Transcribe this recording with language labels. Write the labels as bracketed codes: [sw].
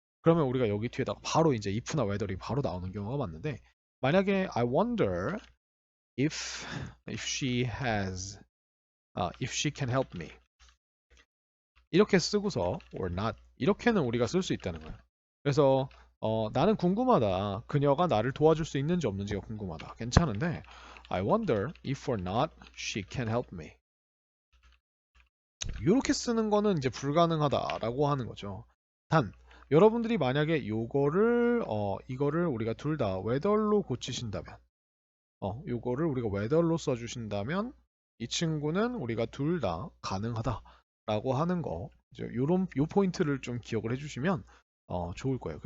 [ko] 그러면 우리가 여기 뒤에다가 바로 이제 if나 whether이 바로 나오는 경우가 많은데 만약에 [en] I wonder if she has if she can help me [ko] 이렇게 쓰고서 [en] or not [ko] 이렇게는 우리가 쓸 수 있다는 거예요. 그래서 나는 궁금하다. 그녀가 나를 도와줄 수 있는지 없는지가 궁금하다. 괜찮은데 [en] I wonder if or not she can help me. [ko] 이렇게 쓰는 거는 이제 불가능하다라고 하는 거죠. 단 여러분들이 만약에 이거를 우리가 둘 다 whether로 고치신다면 요거를 우리가 whether로 써주신다면 이 친구는 우리가 둘 다 가능하다라고 하는 거 이제 요 포인트를 좀 기억을 해주시면 좋을 거예요.